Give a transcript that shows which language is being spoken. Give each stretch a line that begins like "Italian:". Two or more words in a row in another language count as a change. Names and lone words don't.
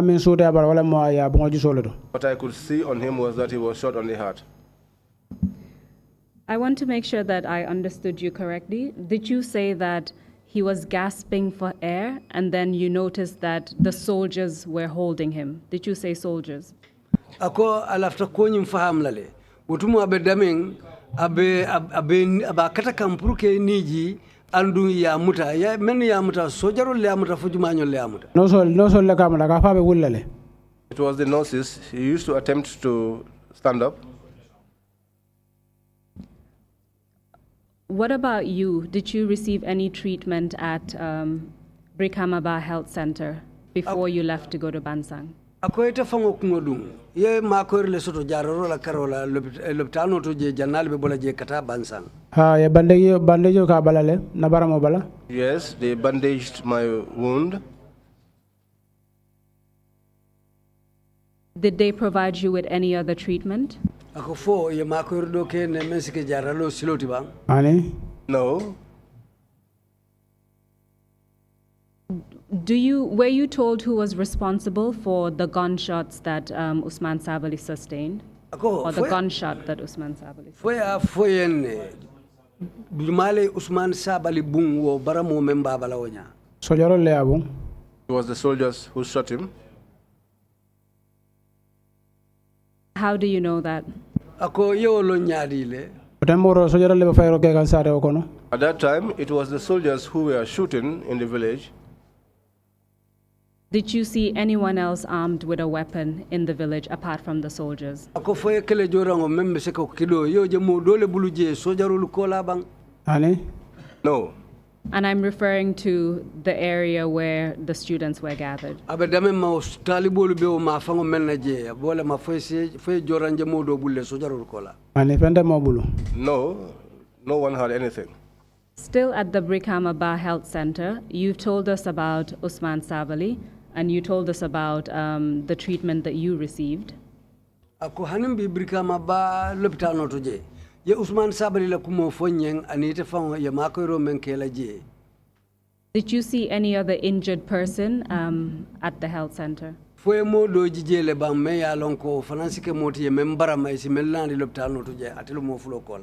English: What I could see on him was that he was shot on the heart. I want to make sure that I understood you correctly. Did you say that he was gasping for air and then you noticed that the soldiers were holding him? Did you say soldiers?
Mandingo: Ako alafta konyim faham lale. Utumu abedaming abe kata kampuruke niji andu ya muta ya men ya muta sojaro le amuta fujumanyo le amuta. No so le kamala ka fa be wullale.
English: It was the nurses. He used to attempt to stand up. What about you? Did you receive any treatment at Brikamaba Health Center before you left to go to Bansang?
Mandingo: Akoyta fango kungodum ye makoy le soto jaroro la karola lopitano to je janal be bola je kata Bansang. Ya bandejo ka balale na baramo bala.
English: Yes, they bandaged my wound. Did they provide you with any other treatment?
Mandingo: Ako fo ye makordo ke ne mesike jaralo siloti bang. Ani?
English: No. Were you told who was responsible for the gunshots that Usman Sabali sustained? Or the gunshot that Usman Sabali sustained?
Mandingo: Foyenne Dumale Usman Sabali bung wo baramo memba balawonya. Sojaro le abung.
English: It was the soldiers who shot him. How do you know that?
Mandingo: Ako yo lo nyadi le.
English: At that time, it was the soldiers who were shooting in the village. Did you see anyone else armed with a weapon in the village apart from the soldiers?
Mandingo: Ako foye kele jorango membe seko kido yo je mo dole buluje sojarul kola bang. Ani?
English: No. And I'm referring to the area where the students were gathered.
Mandingo: Abedame ma talibolu be o ma fango melna je bole ma foye joranje mo do bulle sojarul kola. Ani fende mo bulu.
English: No. No one had anything. Still at the Brikama Ba Health Center, you've told us about Usman Sabali, and you told us about the treatment that you received.
Mandingo: Ako hanim bi Brikama Ba l'hôpital no toje. Ye Usman Sabali la kumo fonyeng anite fango ye makoro menkela je.
English: Did you see any other injured person at the health center?
Mandingo: Foye mo do jijele bang me ya lonko fanansike moti ye membara mai si melandi l'hôpital no toje atelo mo fulo kola.